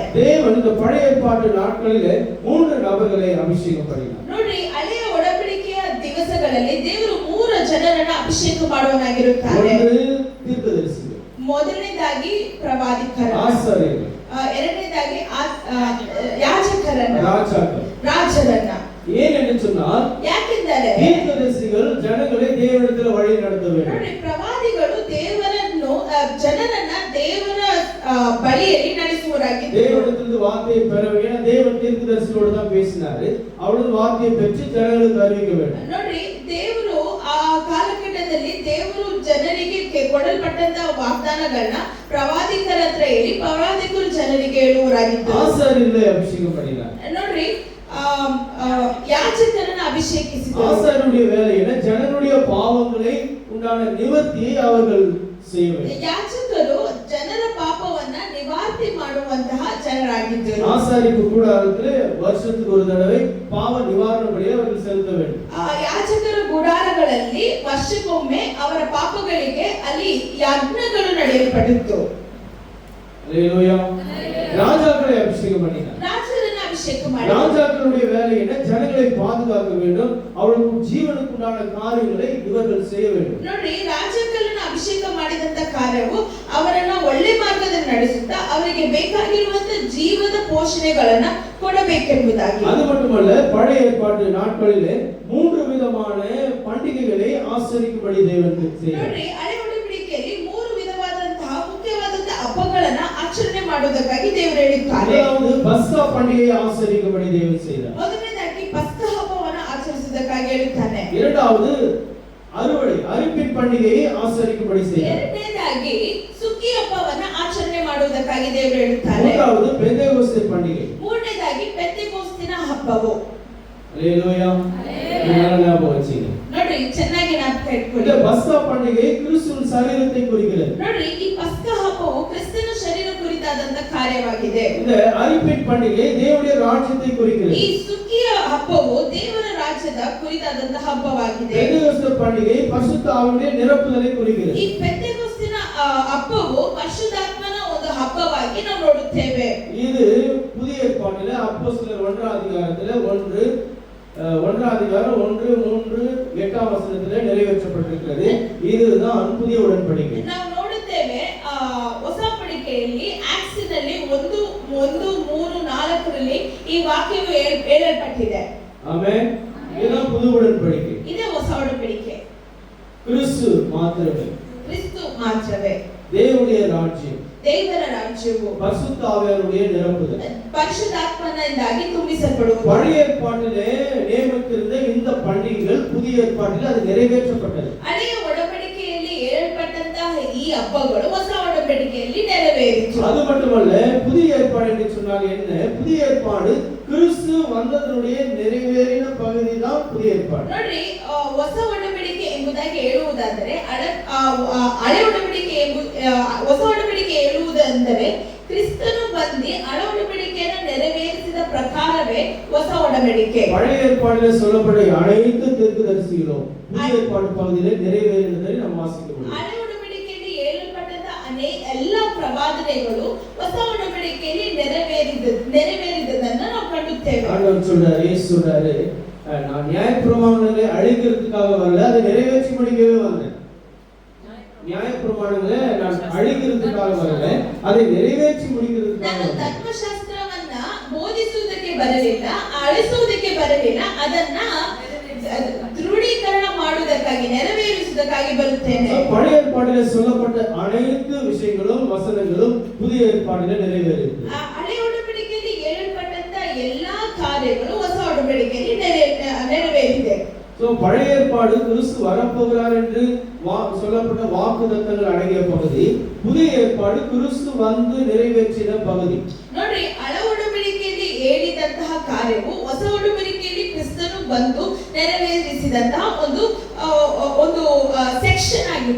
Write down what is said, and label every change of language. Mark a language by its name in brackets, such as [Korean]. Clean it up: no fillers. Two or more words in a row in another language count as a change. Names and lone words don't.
[Tamil] தேவன் இந்த பழைய ஏற்பாட்டு நாட்களிலே 3 நபர்களை அபிஷேகம் பண்ணினார். [Kannada] ನೋಡಿ, ಹಳೆಯ ಒಡಂಬಡಿಕೆಯ ದಿವಸಗಳಲ್ಲಿ ದೇವರು 3 ಜನರನ್ನ ಅಭಿಷೇಕ ಮಾಡುವನಾಗಿರುತ್ತಾರೆ. [Tamil] ஒன்று தீர்க்கதரிசிகள், [Kannada] ಮೊದಲನೇದಾಗಿ ಪ್ರವಾದಿಕರು, [Tamil] ஆசாரியர்கள், [Kannada] ಎರಡನೇದಾಗಿ ಯಾಜಕರನ್ನ, ರಾಜರನ್ನ. [Tamil] ஏன் என்று சொன்னால் [Kannada] ಯಾಕೆಂದರೆ [Tamil] தீர்க்கதரிசிகள் ஜனங்களை தேவனிடத்தில் வழி நடத்த வேண்டும். [Kannada] ನೋಡಿ, ಪ್ರವಾದಿಗಳು ದೇವರನ್ನು ಜನರನ್ನ ದೇವರ ಬಳಿಯಲ್ಲಿ ನಡೆಸುವರಾಗಿದ್ದರು. [Tamil] தேவனிடத்தில் வார்த்தையை பெற வேண்டும். தேவன் தீர்க்கதரிசிகளோடு தான் பேசினாரு. அவரது வார்த்தையை பெற்று ஜனங்களுக்கு அறிவிக்க வேண்டும். [Kannada] ನೋಡಿ, ದೇವರು ಆ ಕಾಲಘಟ್ಟದಲ್ಲಿ ದೇವರು ಜನರಿಗೆ ಕೊಡಲ್ಪಟ್ಟಂತಹ ವಾಗ್ದಾನಗಳನ್ನ ಪ್ರವಾದಿಕರ ಹತ್ರ ಹೇಳಿ ಪ್ರವಾದಿಕರು ಜನರಿಗೆ ಹೇಳುವರಾಗಿದ್ದರು. [Tamil] ஆசாரியர்களை அபிஷேகம் பண்ணினார். [Kannada] ನೋಡ್ರಿ, ಯಾಜಕರನ್ನ ಅಭಿಷೇಕಿಸಿದರು. [Tamil] ஆசாரியருடைய வேலை என்ன? ஜனங்களுடைய பாவங்களை உண்டான நிவர்த்தியை அவர்கள் செய்ய வேண்டும். [Kannada] ಯಾಜಕರು ಜನರ ಪಾಪವನ್ನ ನಿವಾರಣೆ ಮಾಡುವಂತಹ ಜನರಾಗಿದ್ದರು. [Tamil] ஆசாரிப்பு கூடாரத்திலே வருஷத்துக்கு ஒரு தடவை பாவ நிவாரண பலியை அவர்கள் செலுத்த வேண்டும். [Kannada] ಯಾಜಕರ ಗುಡಾರಗಳಲ್ಲಿ ವರ್ಷಕ್ಕೊಮ್ಮೆ ಅವರ ಪಾಪಗಳಿಗೆ ಅಲ್ಲಿ ಯಜ್ಞಗಳು ನಡೆಯಲ್ಪಟ್ಟಿತ್ತು. [Tamil] அல்லேலூயா. ராஜாக்களை அபிஷேகம் பண்ணினார். [Kannada] ರಾಜರನ್ನ ಅಭಿಷೇಕ ಮಾಡಿ. [Tamil] ராஜாக்களுடைய வேலை என்ன? ஜனங்களை பாதுகாக்க வேண்டும். அவர்களுக்கு ஜீவனுக்கு உண்டான காரியங்களை இவர்கள் செய்ய வேண்டும். [Kannada] ನೋಡಿ, ರಾಜಕರನ್ನ ಅಭಿಷೇಕ ಮಾಡಿದಂತ ಕಾರ್ಯವು ಅವರನ್ನ ಒಳ್ಳೆ ಮಾರ್ಗದಲ್ಲಿ ನಡೆಸುತ್ತಾ ಅವರಿಗೆ ಬೇಕಾಗಿರುವಂತ ಜೀವದ ಪೋಷಣೆಗಳನ್ನ ಕೊಡಬೇಕೆಂಬುದಾಗಿ. [Tamil] அது மட்டுமல்ல, பழைய ஏற்பாட்டு நாட்களிலே 3 விதமான பண்டிகைகளை ஆசரிக்கும்படி தேவன் செய்தார். [Kannada] ನೋಡಿ, ಹಳೆ ಒಡಂಬಡಿಕೆಯಲ್ಲಿ 3 ವಿಧವಾದಂತಹ ಮುಖ್ಯವಾದಂತಹ ಹಬ್ಬಗಳನ್ನ ಆಚರಣೆ ಮಾಡುವುದಕ್ಕಾಗಿ ದೇವರು ಹೇಳಿದ್ದಾರೆ. [Tamil] முதலாவது பஸ்கா பண்டிகையை ஆசரிக்கும்படி தேவன் செய்தார். [Kannada] ಮೊದಲನೇದಾಗಿ ಪಸ್ಕ ಹಬ್ಬವನ್ನು ಆಚರಿಸುವುದಕ್ಕಾಗಿ ಹೇಳುತ್ತಾನೆ. [Tamil] இரண்டாவது அறுப்பின் பண்டிகையை ஆசரிக்கும்படி செய்தார். [Kannada] ಎರಡನೇದಾಗಿ ಸುಗ್ಗಿ ಹಬ್ಬವನ್ನ ಆಚರಣೆ ಮಾಡುವುದಕ್ಕಾಗಿ ದೇವರು ಹೇಳುತ್ತಾರೆ. [Tamil] மூன்றாவது பெந்தேகோஸ்தே பண்டிகை. [Kannada] ಮೂರನೇದಾಗಿ ಪೆಂತೆಕೋಸ್ತಿನ ಹಬ್ಬವು. [Tamil] அல்லேலூயா. ஞாபகம் வச்சுங்க. [Kannada] ನೋಡಿ, ಚೆನ್ನಾಗಿ ಜ್ಞಾಪಕ [Tamil] இந்த [Kannada] ಇಟ್ಕೊಳ್ಳಿ. [Tamil] பஸ்கா பண்டிகை கிறிஸ்துவின் சரீரத்தை குறிக்கிறது. [Kannada] ನೋಡಿ, ಈ ಪಸ್ಕ ಹಬ್ಬವು ಕ್ರಿಸ್ತನ ಶರೀರ ಕುರಿತಾದಂತ ಕಾರ್ಯವಾಗಿದೆ. [Tamil] இந்த அறுப்பின் பண்டிகை தேவனுடைய ராஜ்யத்தை குறிக்கிறது. [Kannada] ಈ ಸುಗ್ಗಿಯ ಹಬ್ಬವು ದೇವರ ರಾಜ್ಯದ ಕುರಿತಾದಂತ ಹಬ್ಬವಾಗಿದೆ. [Tamil] பெந்தேகோஸ்தே பண்டிகை பரிசுத்த ஆவியுடைய நிரப்புதலை குறிக்கிறது. [Kannada] ಈ ಪೆಂತೆಕೋಸ್ತಿನ ಹಬ್ಬವು ಪರಿಶುದ್ಧಾತ್ಮನ ಒಂದು ಹಬ್ಬವಾಗಿ ನಾವು ನೋಡುತ್ತೇವೆ. [Tamil] இது புதிய ஏற்பாட்டிலே அப்போஸ்தலர் 1ஆம் அதிகாரத்திலே 1ஆம் அதிகாரம் 1:3-8 வசனத்திலே நிறைவேற்றப்பட்டிருக்கிறது. இதுதான் புதிய உடன்படிக்கை. [Kannada] ನಾವು ನೋಡುತ್ತೇವೆ ಹೊಸ ಒಡಂಬಡಿಕೆಯಲ್ಲಿ ಆಕ್ಟ್ಸ್ನಲ್ಲಿ 1:3-4 ಈ ವಾಕ್ಯವು ಹೇಳಲ್ಪಟ್ಟಿದೆ. [Tamil] ஆமென். இதுதான் புது உடன்படிக்கை. [Kannada] ಇದೇ ಹೊಸ ಒಡಂಬಡಿಕೆ. [Tamil] கிறிஸ்து மாத்திரமே, [Kannada] ಕ್ರಿಸ್ತು ಮಾತ್ರವೇ, [Tamil] தேவனுடைய ராஜ்யம், [Kannada] ದೇವರ ರಾಜ್ಯವು [Tamil] பரிசுத்த ஆவியாருடைய நிரப்புதல். [Kannada] ಪರಿಶುದ್ಧಾತ್ಮನಿಂದಾಗಿ ತುಂಬಿಸಲ್ಪಡುವುದು. [Tamil] பழைய ஏற்பாட்டிலே நியமித்திருந்த இந்த பண்டிகைகள் புதிய ஏற்பாட்டிலே அது நிறைவேற்றப்பட்டது. [Kannada] ಹಳೆಯ ಒಡಂಬಡಿಕೆಯಲ್ಲಿ ಹೇಳಲ್ಪಟ್ಟಂತಹ ಈ ಹಬ್ಬಗಳು ಹೊಸ ಒಡಂಬಡಿಕೆಯಲ್ಲಿ ನೆರವೇರಿತು. [Tamil] அது மட்டுமல்ல, புதிய ஏற்பாடு என்று சொன்னால் என்ன? புதிய ஏற்பாடு கிறிஸ்து வந்ததனுடைய நிறைவேறின பகுதி தான் புதிய ஏற்பாடு. [Kannada] ನೋಡ್ರಿ ಹೊಸ ಒಡಂಬಡಿಕೆ ಎಂಬುದಾಗಿ ಹೇಳುವುದಾದರೆ ಹಳೆ ಒಡಂಬಡಿಕೆ ಹೊಸ ಒಡಂಬಡಿಕೆ ಹೇಳುವುದೆಂದರೆ ಕ್ರಿಸ್ತನು ಬಂದು ಹಳೆ ಒಡಂಬಡಿಕೆಯನ್ನು ನೆರವೇರಿಸಿದ ಪ್ರಕಾರವೇ ಹೊಸ ಒಡಂಬಡಿಕೆ. [Tamil] பழைய ஏற்பாட்டில் சொல்லப்பட்ட அனைத்து தீர்க்கதரிசிகளும் புதிய ஏற்பாடு பகுதியிலே நிறைவேறினதை நாம் வாசிக்க முடியும். [Kannada] ಹಳೆ ಒಡಂಬಡಿಕೆಯಲ್ಲಿ ಹೇಳಲ್ಪಟ್ಟಂತ ಎಲ್ಲ ಪ್ರವಾದನೆಗಳು ಹೊಸ ಒಡಂಬಡಿಕೆಯಲ್ಲಿ ನೆರವೇರಿದದನ್ನು ನಾವು ಕಾಣುತ್ತೇವೆ. [Tamil] ஆண்டவர் சொல்றாரு, இயேசு சொல்றாரு, நான் நியாயப்பிரமாணங்களை அழிக்கிறதுக்காக வரல, அதை நிறைவேற்றி முடிக்கவே வந்தேன். நியாயப்பிரமாணங்களை நான் அழிக்கிறதுக்காக வரல, அதை நிறைவேற்றி முடிக்கிறதுக்காக [Kannada] ನಾನು [Tamil] வந்தேன். [Kannada] ಧರ್ಮಶಾಸ್ತ್ರವನ್ನ ಬೋಧಿಸುವುದಕ್ಕೆ ಬರಲಿಲ್ಲ, ಅಳಿಸುವುದಕ್ಕೆ ಬರಲಿಲ್ಲ, ಅದನ್ನ ದೃಢೀಕರಣ ಮಾಡುವುದಕ್ಕಾಗಿ ನೆರವೇರಿಸುವುದಕ್ಕಾಗಿ ಬರುತ್ತೇನೆ. [Tamil] பழைய ஏற்பாட்டில் சொல்லப்பட்ட அனைத்து விஷயங்களும் வசனங்களும் புதிய ஏற்பாட்டில் நிறைவேறியது. [Kannada] ಹಳೆ ಒಡಂಬಡಿಕೆಯಲ್ಲಿ ಹೇಳಲ್ಪಟ್ಟಂತ ಎಲ್ಲಾ ಕಾರ್ಯಗಳು ಹೊಸ ಒಡಂಬಡಿಕೆಯಲ್ಲಿ ನೆರವೇರಿದೆ. [Tamil] பழைய ஏற்பாடு கிறிஸ்து வரப்போகிறார் என்று சொல்லப்பட்ட வாக்குத்தத்தங்கள் அடங்கிய பகுதி, புதிய ஏற்பாடு கிறிஸ்து வந்து நிறைவேற்றின பகுதி. [Kannada] ನೋಡ್ರಿ, ಹಳೆ ಒಡಂಬಡಿಕೆಯಲ್ಲಿ ಹೇಳಿದಂತಹ ಕಾರ್ಯವು ಹೊಸ ಒಡಂಬಡಿಕೆಯಲ್ಲಿ ಕ್ರಿಸ್ತನು ಬಂದು ನೆರವೇರಿಸಿದಂತಹ ಒಂದು ಸೆಕ್ಷನ್ ಆಗಿದೆ.